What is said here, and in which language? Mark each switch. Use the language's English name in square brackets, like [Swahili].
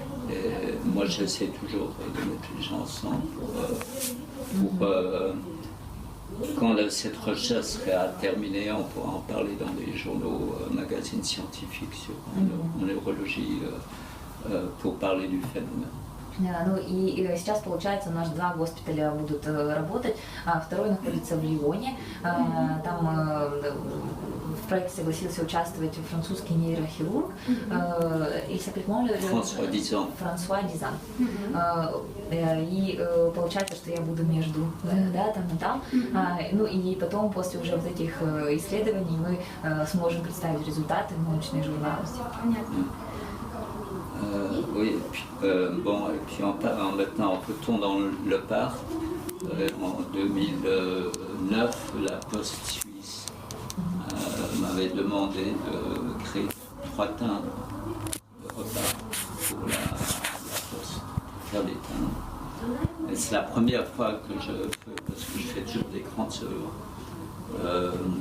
[French] Et moi, j'essaie toujours de mettre les gens ensemble pour quand cette recherche sera terminée, on pourra en parler dans des journaux, magazines scientifiques sur en neurologie pour parler du phénomène. [Russian] Ну и сейчас, получается, у нас 2 госпиталя будут работать, а второй находится в Лионе. Там в проекте согласился участвовать французский нейрохирург. Франсуа Дизан. Франсуа Дизан. И получается, что я буду между, да, там и там. Ну и потом, после уже вот этих исследований, мы сможем представить результаты в научной журнале. Понятно. [French] Oui, bon, et puis maintenant on retourne dans le parc. En 2009, la Poste suisse m'avait demandé de créer 3 timbres de repas pour la Poste, faire des timbres. Et c'est la première fois que je fais, parce que je fais toujours des grandes œuvres.